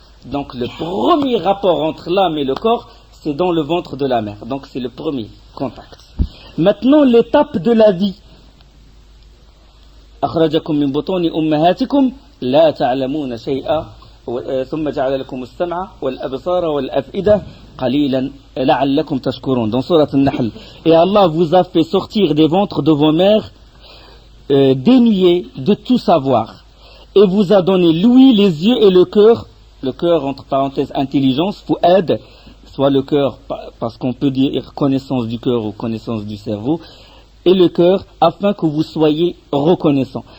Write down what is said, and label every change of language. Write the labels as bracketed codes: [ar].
[fr] Donc le premier rapport entre l'âme et le corps, c'est dans le ventre de la mère. Donc c'est le premier contact. Maintenant l'étape de la vie. [ar] أخرجكم من بطون أمهاتكم لا تعلمون شيئا ثم جعل لكم السمع والأبصار والأفئدة قليلا لعلكم تشكرون. [fr] Dans Surat An-Nahl. Et Allah vous a fait sortir des ventres de vos mères dénués de tout savoir. Et vous a donné l'ouïe, les yeux et le cœur entre parenthèses intelligence, fu'ad. soit le cœur, parce qu'on peut dire connaissance du cœur ou connaissance du cerveau, et le cœur, afin que vous soyez reconnaissants.